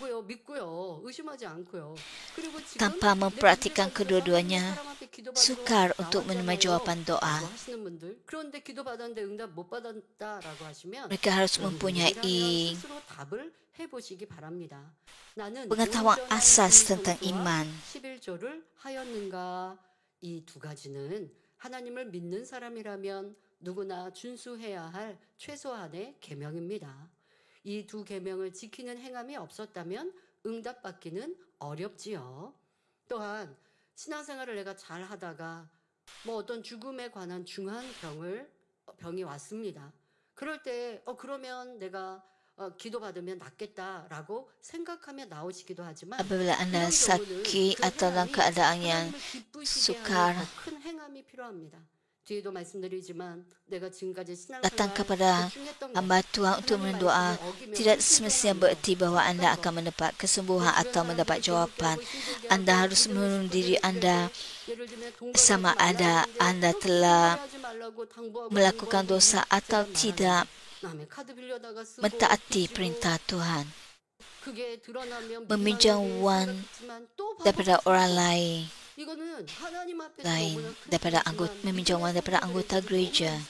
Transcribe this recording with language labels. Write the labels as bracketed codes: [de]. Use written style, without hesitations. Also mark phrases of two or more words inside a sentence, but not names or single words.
[ms] Tanpa mempraktikkan kedua-duanya, sukar untuk menerima jawapan doa. Mereka harus mempunyai pengetahuan asas tentang iman. [ko] 이 두 가지는 하나님을 믿는 사람이라면 누구나 준수해야 할 최소한의 계명입니다. 이 두 계명을 지키는 행함이 없었다면 응답받기는 어렵지요. 또한 신앙생활을 내가 잘 하다가 어떤 죽음에 관한 중한 병이 왔습니다. 그럴 때 그러면 내가 기도받으면 낫겠다라고 생각하며 나오시기도 하지만 [ms] Apabila anda sakit atau dalam keadaan yang sukar, [ko] 큰 행함이 필요합니다. 뒤에도 말씀드리지만 내가 지금까지 [ms] datang kepada hamba Tuhan untuk berdoa tidak semestinya bererti bahawa anda akan mendapat kesembuhan atau mendapat jawapan. Anda harus menurun diri anda sama ada anda telah melakukan dosa atau tidak mentaati perintah Tuhan, meminjam wang daripada orang lain, meminjam wang daripada anggota gereja.